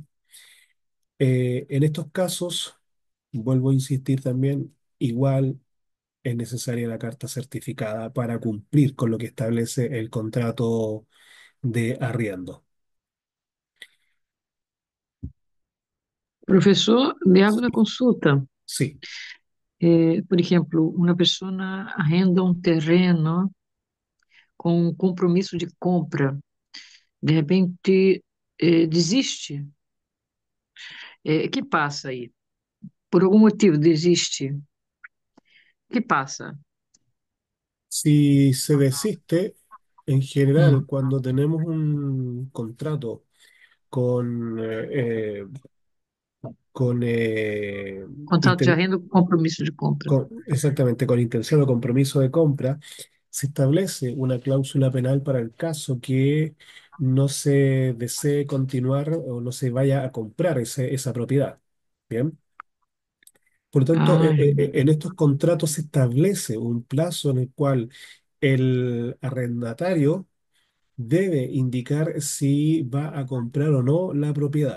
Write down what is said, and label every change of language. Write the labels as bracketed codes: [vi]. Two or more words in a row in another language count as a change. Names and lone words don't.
[es] En estos casos, vuelvo a insistir también, igual es necesaria la carta certificada para cumplir con lo que establece el contrato de arriendo. [pt] Professor, [es] me hago [pt] uma consulta. [es] Sí, [pt] Por exemplo, uma pessoa arrenda um terreno com um compromisso de compra, de repente desiste. Que passa aí? Por algum motivo desiste. Que passa? [es] si se desiste, en general, Hum. cuando tenemos un contrato con, con, [pt] Contrato de arrenda com compromisso de compra. [es] exactamente, con intención o compromiso de compra, se establece una cláusula penal para el caso que no se desee continuar o no se vaya a comprar esa propiedad. Bien. Por lo tanto, Ah, en estos contratos se establece un plazo en el cual el arrendatario debe indicar si va a comprar o no la propiedad.